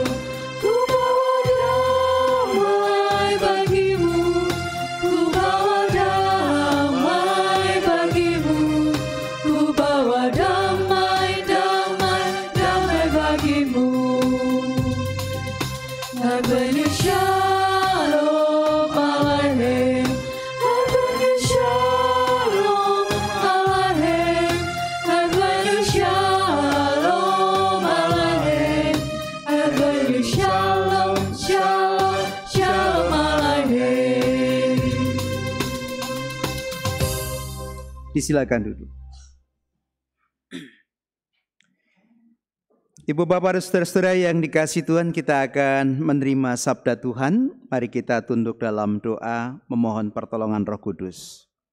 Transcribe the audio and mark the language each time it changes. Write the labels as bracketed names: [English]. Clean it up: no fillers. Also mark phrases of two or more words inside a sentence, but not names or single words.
[Indonesian] ku bawa damai bagimu, ku bawa damai bagimu, ku bawa damai, damai, damai bagimu. [Hebrew] Heavenly שלום עליכם, Heavenly שלום עליכם, Heavenly שלום עליכם, Heavenly שלום, שלום, שלום עליכם. [Indonesian] Disilakan duduk. Ibu, Bapak, dan saudara-saudara yang dikasihi Tuhan, kita akan menerima sabda Tuhan. Mari kita tunduk dalam doa memohon pertolongan Roh Kudus.